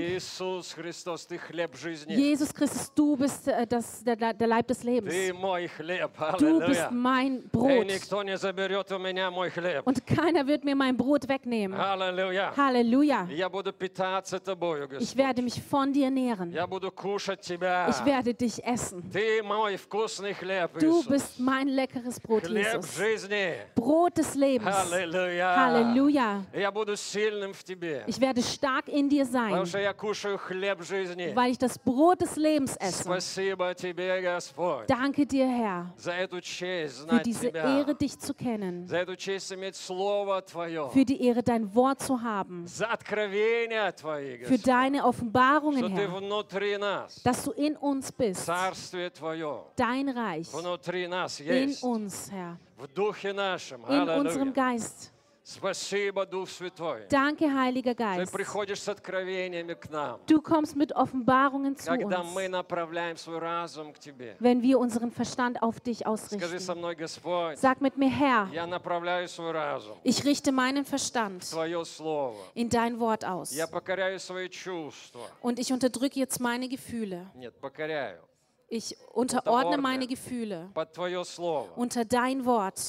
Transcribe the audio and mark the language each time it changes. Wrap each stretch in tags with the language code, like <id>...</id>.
<ru>Jesus Christus, ты хлеб жизни.</ru> <de>Jesus Christus, du bist das, der Leib des Lebens.</de> <ru>Ты мой хлеб,</ru> <de>du bist mein Brot.</de> <ru>И никто не заберет у меня мой хлеб.</ru> <de>Und keiner wird mir mein Brot wegnehmen.</de> <ru>Halleluja.</ru> <de>Halleluja.</de> <ru>Я буду питаться тобою, Господь.</ru> <de>Ich werde mich von dir nähren.</de> <ru>Я буду кушать тебя.</ru> <de>Ich werde dich essen.</de> <ru>Ты мой вкусный хлеб,</ru> <de>du</de> <ru>Иисус.</ru> <de>Bist mein leckeres Brot,</de> <ru>хлеб</ru> <de>Jesus.</de> <ru>Жизни.</ru> <de>Brot des Lebens.</de> <ru>Halleluja.</ru> <de>Halleluja.</de> <ru>Я буду сильным в тебе.</ru> <de>Ich werde stark in dir sein,</de> <ru>потому что я кушаю хлеб жизни,</ru> <de>weil ich das Brot des Lebens esse.</de> <ru>Спасибо тебе, Господь.</ru> <de>Danke dir, Herr,</de> <ru>за эту честь знать</ru> <de>für diese</de> <ru>тебя,</ru> <de>Ehre, dich zu kennen,</de> <ru>за эту честь иметь Слово Твое,</ru> <de>für die Ehre, dein Wort zu haben,</de> <ru>за откровения Твои, Господь,</ru> <de>für deine Offenbarungen,</de> <ru>что</ru> <de>Herr,</de> <ru>ты внутри нас,</ru> <de>dass du in uns bist,</de> <ru>Царствие Твое,</ru> <de>dein Reich,</de> <ru>внутри нас</ru> <de>in</de> <ru>есть,</ru> <de>uns, Herr,</de> <ru>в Духе нашем,</ru> <de>in Halleluja. Unserem Geist.</de> <ru>Спасибо, Дух Святой.</ru> <de>Danke, Heiliger Geist.</de> <ru>Ты приходишь с откровениями к нам.</ru> <de>Du kommst mit Offenbarungen zu uns.</de> <ru>Когда мы направляем свой разум к тебе.</ru> <de>Wenn wir unseren Verstand auf dich ausrichten.</de> <ru>Скажи со мной, Господь.</ru> <de>Sag mit mir, Herr.</de> <ru>Я направляю свой разум.</ru> <de>Ich richte meinen Verstand.</de> <ru>В твое слово.</ru> <de>In dein Wort aus.</de> <ru>Я покоряю свои чувства.</ru> <de>Und ich unterdrücke jetzt meine Gefühle.</de> <ru>Нет, покоряю.</ru> <de>Ich unterordne meine Gefühle unter dein Wort.</de>